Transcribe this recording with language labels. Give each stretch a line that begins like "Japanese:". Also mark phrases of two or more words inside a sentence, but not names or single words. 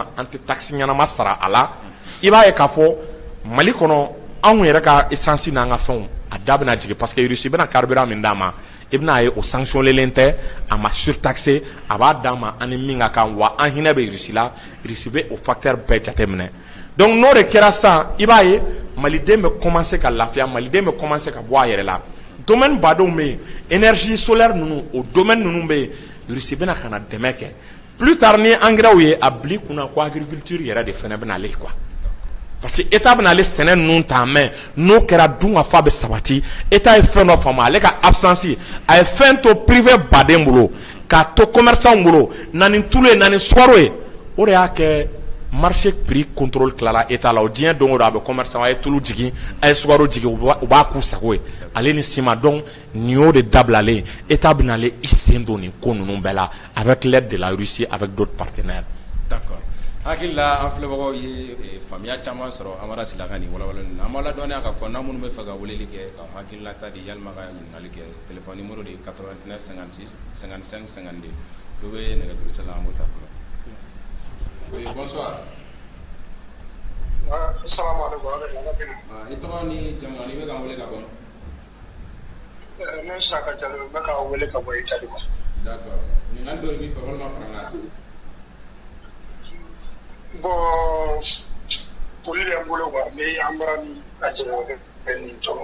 Bambara: an tɛ taxe ɲɛnama sara a la i b'a ye k'a fɔ Mali kɔnɔ anw yɛrɛ ka essence n'an ka fɛnw a da bɛna jigin
French: parce que
Bambara: Russie bɛna carburant min d'a ma i bɛna ye o sanctionnelen tɛ a ma surtaxé a b'a d'a ma ani min ka kan wa an hinɛ bɛ Russie la Russie bɛ o facteur bɛɛ jateminɛ donc n'o de kɛra sisan i b'a ye maliden bɛ commencer ka lafiya maliden bɛ commencer ka bɔ a yɛrɛ la domaine badenw bɛ yen
French: énergie solaire
Bambara: ninnu o domaine ninnu bɛ yen Russie bɛna ka na dɛmɛ kɛ
French: plus tard
Bambara: ni engrais ye a bila i kunna ko agriculture yɛrɛ de fana bɛna ale quoi
French: parce que État
Bambara: bɛna ale sɛnɛ ninnu ta mɛ n'o kɛra dun ka fa bɛ sabati État ye fɛn dɔ faamu ale ka absence a ye fɛn to privé baden bolo k'a to commerçant bolo na ni tulu ye na ni sukaro ye o de y'a kɛ
French: marché prix contrôle
Bambara: tilala État la o diɲɛ don o don a bɛ commerçant a ye tulu jigin a ye sukaro jigin u b'a k'u sago ye ale ni ciment donc nin y'o de dabilalen État bɛna ale i sen don nin ko ninnu bɛɛ la
French: avec l'aide de la Russie avec d'autres partenaires. D'accord.
Bambara: Hakili la an filɛbagaw ye faamuya caman sɔrɔ Amara Sila ka nin walawalali na an b'a ladɔnniya k'a fɔ n'an minnu bɛ fɛ ka weleli kɛ ka hakililata di yalima ka ɲininkali kɛ
French: téléphone numéro
Bambara: de ye 89 56 55 52 dɔ bɛ nɛgɛjuru la an b'o ta fɔlɔ.
French: Oui, bonsoir.
Arabic: Assalamu alaikum.
Bambara: I tɔgɔ ni jamu ani bɛ k'an wele ka bɔ? Ne Saka Jalo bɛ k'an wele ka bɔ Italie.
French: D'accord.
Bambara: Ɲininkali dɔ de b'i fɛ walima fara n kan? Bon, poli bɛ n bolo quoi, mais an bɔra ni a jɛɲɔgɔn bɛ nin tɔgɔ.